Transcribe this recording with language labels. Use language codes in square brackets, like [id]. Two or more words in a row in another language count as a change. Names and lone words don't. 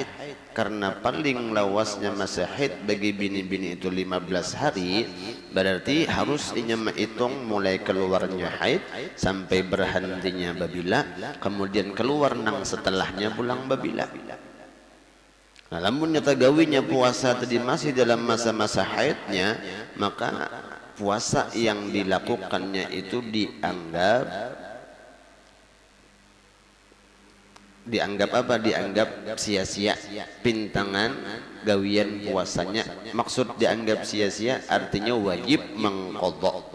[bjn] Karena paling lawasnya masa haid bagi bini-bini itu 15 hari, berarti harus menghitung mulai keluarnya haid sampai berhentinya babila, kemudian keluar nang setelahnya pulang babila. Nah, lamun nyata gawinya puasa tadi masih dalam masa-masa haidnya, maka puasa yang dilakukannya itu dianggap apa? Dianggap sia-sia, pintangan gawian puasanya. Maksud dianggap sia-sia artinya wajib mengqadha.